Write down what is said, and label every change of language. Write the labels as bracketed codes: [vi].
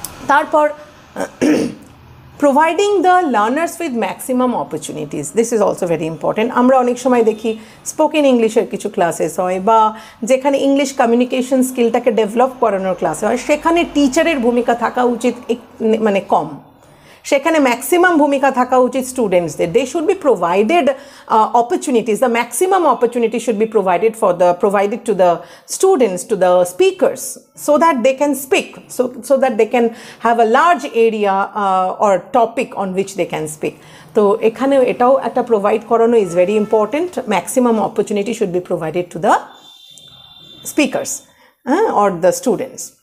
[en] তারপর providing the learners with maximum opportunities, this is also very important. [bn] আমরা অনেক সময় দেখি স্পোকেন ইংলিশের কিছু ক্লাসেস হয়, বা যেখানে ইংলিশ কমিউনিকেশন স্কিলটাকে ডেভেলপ করানোর ক্লাস হয়, সেখানে টিচারের ভূমিকা থাকা উচিত মানে কম, সেখানে ম্যাক্সিমাম ভূমিকা থাকা উচিত স্টুডেন্টসদের। [en] They should be provided opportunities, the maximum opportunity should be provided to the students, to the speakers, so that they can speak, so that they can have a large area or topic on which they can speak. [bn] তো এখানে এটাও একটা provide করানো [en] is very important. Maximum opportunity should be provided to the speakers or the students.